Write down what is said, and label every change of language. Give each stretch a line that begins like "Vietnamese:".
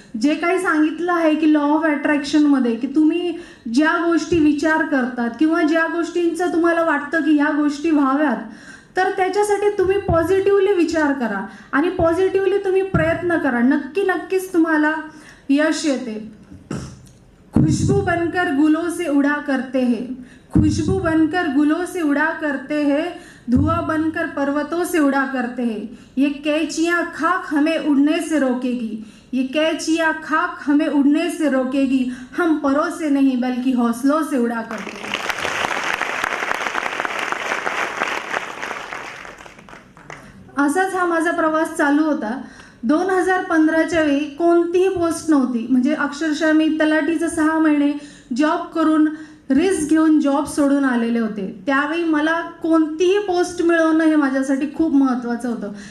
Marathi: जे काही सांगितलं आहे की लॉ ऑफ अट्रॅक्शनमध्ये की तुम्ही ज्या गोष्टी विचार करतात किंवा ज्या गोष्टींचं तुम्हाला वाटतं की ह्या गोष्टी व्हाव्यात, तर त्याच्यासाठी तुम्ही पॉझिटिव्हली विचार करा आणि पॉझिटिव्हली तुम्ही प्रयत्न करा. नक्कीच तुम्हाला यश येते.
Hindi: खुशबू बनकर गुलों से उड़ा करते हैं, खुशबू बनकर गुलों से उड़ा करते हैं, धुआं बनकर पर्वतों से उड़ा करते हैं. ये कैचियाँ खाक हमें उड़ने से रोकेगी, ये कैचियाँ खाक हमें उड़ने से रोकेगी, हम परों से नहीं बल्कि हौसलों से उड़ा करते हैं.
Marathi: असाच हा माझा प्रवास चालू होता. 2015च्या वेळी कोणतीही पोस्ट नव्हती, म्हणजे अक्षरशः मी तलाठीचं 6 महिने जॉब करून रिस्क घेऊन जॉब सोडून आलेले होते. त्यावेळी मला कोणतीही पोस्ट मिळवणं हे माझ्यासाठी खूप महत्त्वाचं होतं.